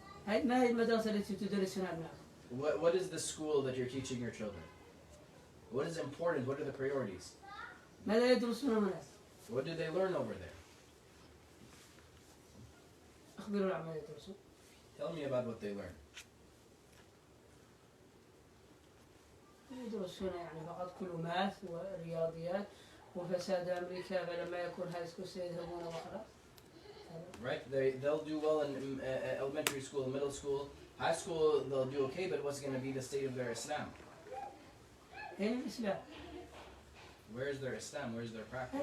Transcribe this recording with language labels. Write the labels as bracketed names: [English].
[Arabic] ما هي المدرسة التي تدرسها أبنائك؟ [English] What is the school that you're teaching your children? What is important? What are the priorities? [Arabic] ماذا يدرسون الناس؟ [English] What do they learn over there? [Arabic] أخبروا عن ماذا يدرسون. [English] Tell me about what they learn. [Arabic] يدرسون يعني فقط كلمات ورياضيات وفساد أمريكا فلما يكون هاي سكول سيذهبون وخلاص. [English] Right, they'll do well in elementary school, middle school, high school. They'll do okay, but what's going to be the state of their Islam? [Arabic] أين الإسلام؟ [English] Where is their Islam? Where is their practice?